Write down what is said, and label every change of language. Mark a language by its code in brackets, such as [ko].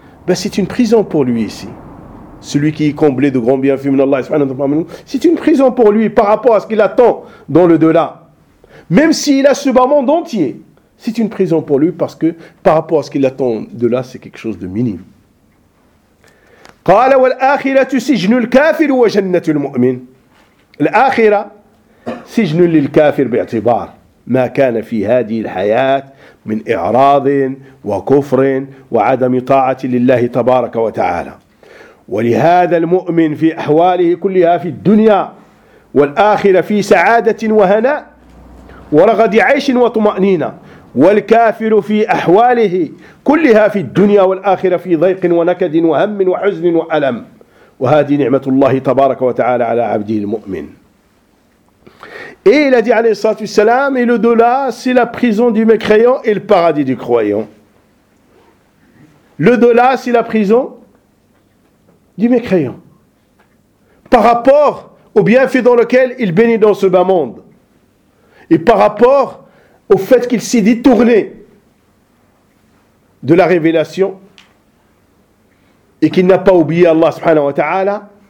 [fr] Ben c'est une prison pour lui ici. Celui qui est comblé de grands bienfaits, c'est une prison pour lui par rapport à ce qu'il attend dans le delà. Même s'il a ce bas monde entier, c'est une prison pour lui parce que par rapport à ce qu'il attend de là, c'est quelque chose de minime. [ar] قال والآخرة سجن الكافر وجنة المؤمن. الآخرة سجن للكافر باعتبار ما كان في هذه الحياة من إعراض وكفر وعدم طاعة لله تبارك وتعالى. ولهذا المؤمن في أحواله كلها في الدنيا والآخرة في سعادة وهناء ورغد عيش وطمأنينة والكافر في أحواله كلها في الدنيا والآخرة في ضيق ونكد وهم وحزن وألم وهذه نعمة الله تبارك وتعالى على عبده المؤمن. [fr] Et il a dit [ar] عليه الصلاة والسلام [fr] et l'au-delà c'est la prison du mécréant et le paradis du croyant. L'au-delà c'est la prison du mécréant par rapport au bienfait dans lequel il bénit dans ce bas monde et par rapport au fait qu'il s'est détourné de la révélation et qu'il n'a pas oublié Allah subhanahu wa ta'ala.